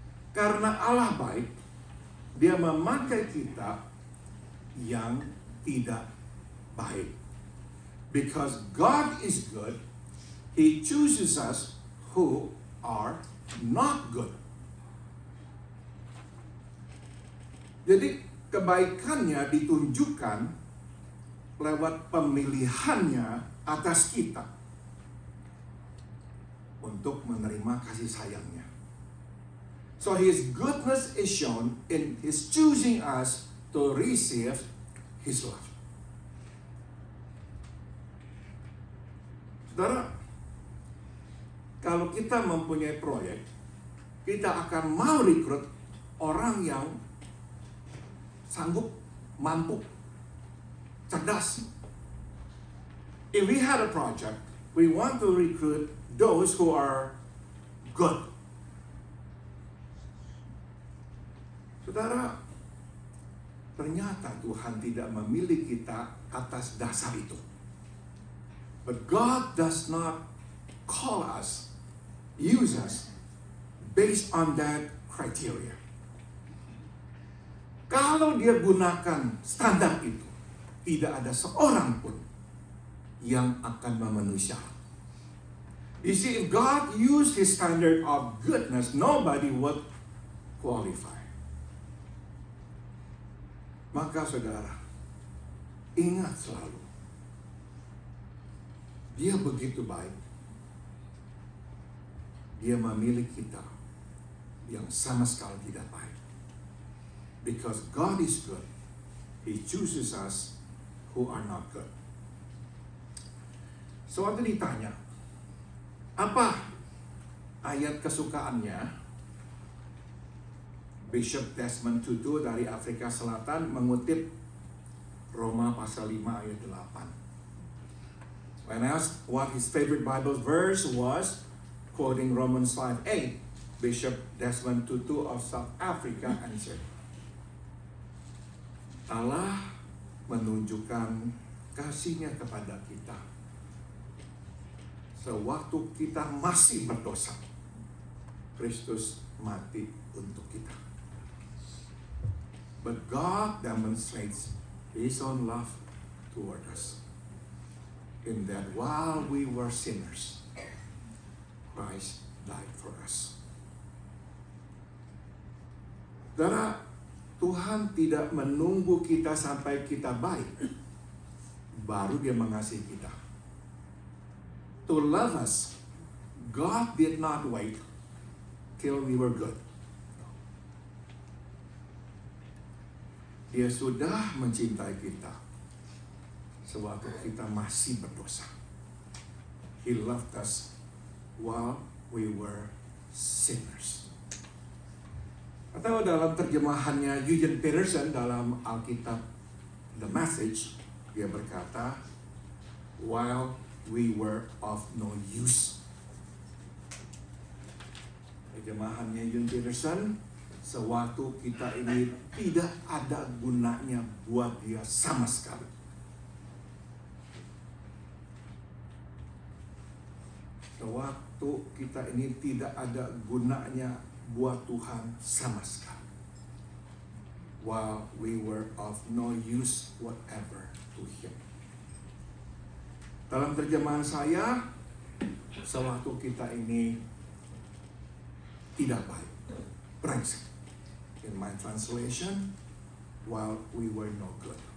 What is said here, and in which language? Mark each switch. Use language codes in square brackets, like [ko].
[id] Karena Allah baik, Dia memakai kita yang tidak baik. [en] Because God is good, He chooses us who are not good. [id] Jadi kebaikannya ditunjukkan lewat pemilihannya atas kita untuk menerima kasih sayangnya. [en] So His goodness is shown in His choosing us to receive His love. [id] Saudara, kalau kita mempunyai proyek, kita akan mau rekrut orang yang sanggup, mampu, cerdas, [en] if we had a project, we want to recruit those who are good. [id] Saudara, ternyata Tuhan tidak memilih kita atas dasar itu. [en] But God does not call us, use us, based on that criteria. [id] Kalau dia gunakan standar itu, tidak ada seorang pun yang akan memenuhi syarat. [en] You see, if God used His standard of goodness, nobody would qualify. [id] Maka saudara, ingat selalu, Dia begitu baik. Dia memilih kita yang sama sekali tidak baik. [en] Because God is good, He chooses us who are not good. [id] So waktu ditanya, apa ayat kesukaannya? Bishop Desmond Tutu dari Afrika Selatan mengutip Roma pasal 5 ayat 8. [en] When asked what his favorite Bible verse was, quoting Romans 5:8, Bishop Desmond Tutu of South Africa answered, [id] Allah menunjukkan kasih-Nya kepada kita sewaktu kita masih berdosa. Kristus mati untuk kita. [en] But God demonstrates His own love toward us, in that while we were sinners, Christ died for us. [id] Saudara, Tuhan tidak menunggu kita sampai kita baik, baru Dia mengasihi kita. [en] To love us, God did not wait till we were good. [id] Dia sudah mencintai kita sewaktu kita masih berdosa. [en] He loved us while we were sinners. [id] Atau dalam terjemahannya Eugene Peterson dalam Alkitab The Message, dia berkata, [en] while we were of no use. [id] Terjemahannya Eugene Peterson, sewaktu kita ini tidak ada gunanya buat Dia sama sekali. Sewaktu kita ini tidak ada gunanya buat Tuhan sama sekali. [en] While we were of no use whatever to Him. [id] Dalam terjemahan saya, sewaktu kita ini tidak baik, brengsek. [en] In my translation, while we were no good.